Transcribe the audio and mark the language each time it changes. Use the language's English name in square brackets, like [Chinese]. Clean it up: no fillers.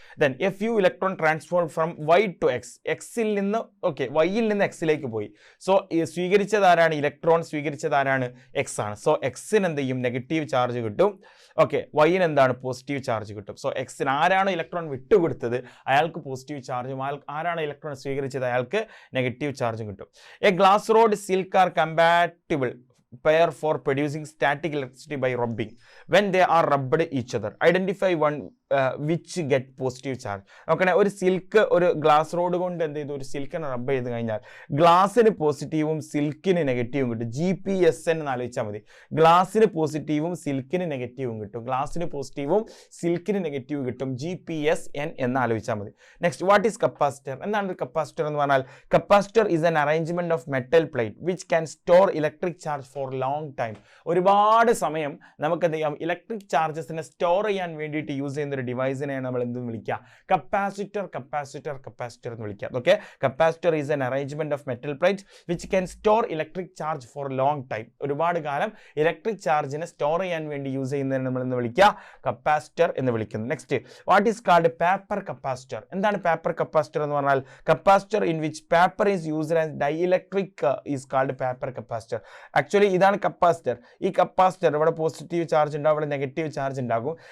[English] then a few electron transfer from Y to X, [Malayalam] എക്സിൽ നിന്ന് വൈയിൽ നിന്ന് എക്സിലേക്ക് പോയി. സോ സ്വീകരിച്ചത് ആരാണ്? ഇലക്ട്രോൺ സ്വീകരിച്ചത് ആരാണ്? എക്സ് ആണ്. സോ എക്സിന് എന്ത് ചെയ്യും, നെഗറ്റീവ് ചാർജ് കിട്ടും. ഓക്കെ, വൈന് എന്താണ്, പോസിറ്റീവ് ചാർജ് കിട്ടും. സോ എക്സിന് ആരാണ് ഇലക്ട്രോൺ വിട്ടുകൊടുത്തത് അയാൾക്ക് പോസിറ്റീവ് ചാർജും, ആരാണ് ഇലക്ട്രോൺ സ്വീകരിച്ചത് അയാൾക്ക് നെഗറ്റീവ് ചാർജും കിട്ടും. [English] A glass rod silk are compatible pair for producing static electricity by rubbing when they are rubbed each other. Identify one which get positive charge. [Malayalam] നോക്കണേ, ഒരു സിൽക്ക്, ഒരു ഗ്ലാസ് റോഡ് കൊണ്ട് എന്ത് ചെയ്തു, ഒരു സിൽക്കിനെ റബ്ബ് ചെയ്ത് കഴിഞ്ഞാൽ ഗ്ലാസിന് പോസിറ്റീവും സിൽക്കിന് നെഗറ്റീവും കിട്ടും. GPSN എന്ന് ആലോചിച്ചാൽ മതി. ഗ്ലാസിന് പോസിറ്റീവും സിൽക്കിന് നെഗറ്റീവും കിട്ടും. ഗ്ലാസിന് പോസിറ്റീവും സിൽക്കിന് നെഗറ്റീവ് കിട്ടും. GPSN എന്ന് ആലോചിച്ചാൽ മതി. Next, [English] What is capacitor? [Malayalam] എന്താണ് ഒരു കപ്പാസിറ്റർ എന്ന് പറഞ്ഞാൽ? [English] Capacitor is an arrangement of metal plate which can store electric charge for long time. [Malayalam] ഒരുപാട് സമയം നമുക്ക് എന്ത് ചെയ്യാം, ഇലക്ട്രിക് ചാർജസിനെ സ്റ്റോർ ചെയ്യാൻ വേണ്ടിയിട്ട് യൂസ് ചെയ്യുന്ന ഒരു ഡിവൈസിനെയാണ് നമ്മൾ എന്തെന്ന് വിളിക്കുക, കപ്പാസിറ്റർ എന്ന് വിളിക്കുക. [English] Okay, capacitor is an arrangement of metal plates which can store electric charge for long time. [Malayalam] ഒരുപാട് കാലം ഇലക്ട്രിക് ചാർജിനെ സ്റ്റോർ ചെയ്യാൻ വേണ്ടി യൂസ് ചെയ്യുന്നതിന് നമ്മൾ എന്ന് വിളിക്കുക, കപ്പാസിറ്റർ എന്ന് വിളിക്കുന്നു. [English] Next, what is called paper capacitor? [Malayalam] എന്താണ് പേപ്പർ കപ്പാസിറ്റർ എന്ന് പറഞ്ഞാൽ? [English] Capacitor in which paper is used as dielectric is called paper capacitor. [Malayalam] Actually ഇതാണ് കപ്പാസിറ്റർ. ഈ കപ്പാസിറ്റർ ഇവിടെ പോസിറ്റീവ് ചാർജ് ഉണ്ടാവും, ഇവിടെ നെഗറ്റീവ് ചാർജ് ഉണ്ടാകും.